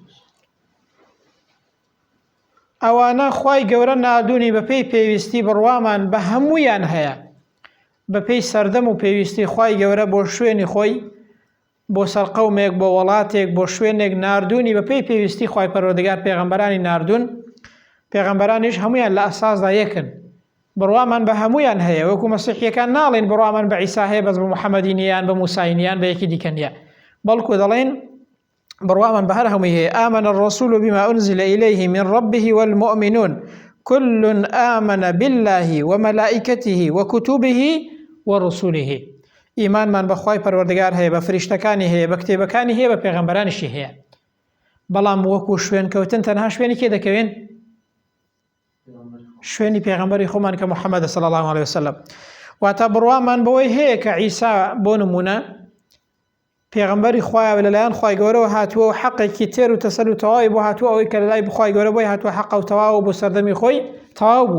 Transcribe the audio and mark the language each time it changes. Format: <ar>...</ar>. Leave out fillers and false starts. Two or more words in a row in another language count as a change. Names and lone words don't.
<ckb>ئەوانە خۆی گەورە نادوونی بەپێی پێویستی بڕوامان بە هەموویان هەیە، بەپێی سەردەم و پێویستی خۆی گەورە بۆ شوێنی خۆی، بۆ سەرقەومێک، بۆ وڵاتێک، بۆ شوێنێک ناردوونی بەپێی پێویستی خۆی پەروەردگار پێغەمبەرانی ناردوون. پێغەمبەرانیش هەمویان لە ئەساسدا یەکن، بڕوامان بە هەمویان هەیە، وەکو مەسیحیەکان ناڵێن بڕوامان بە عیسا هەیە بەس بە موحەممەدی نیان، بە موسای نیان، بە یەکی دیکە نیە، بەڵکو دەڵێن بڕوامان بە هەر هەمووی هەیە.</ckb> <ar>آمن الرسول بما أنزل إليه من ربه والمؤمنون كل آمن بالله وملائكته وكتبه ورسله.</ar> <ckb>ئیمانمان بە خۆی پەروەردگار هەیە، بە فریشتەکانی هەیە، بە کتێبەکانی هەیە، بە پێغەمبەرانیشی هەیە. بەڵام وەکو شوێن کەوتن تەنها شوێنی کێ دەکەوێن؟ شوێنی پێغەمبەری خۆمان کە محەممەدە</ckb> <ar>صلی الله عليه وسلم.</ar> <ckb>واتە بڕوامان بەوەی هەیە کە عیسا بۆ نمونە پێغەمبەری خۆیە لەلایەن خۆی گەورەوە هاتووە و حەقێکی تێر و تەسەل و تەواوی بۆ هاتووە، ئەوەی کە لەلای بخوای گەورە بۆی هاتووە حەق و تەواو بۆ سەردەمی خۆی تەواو بووە.</ckb>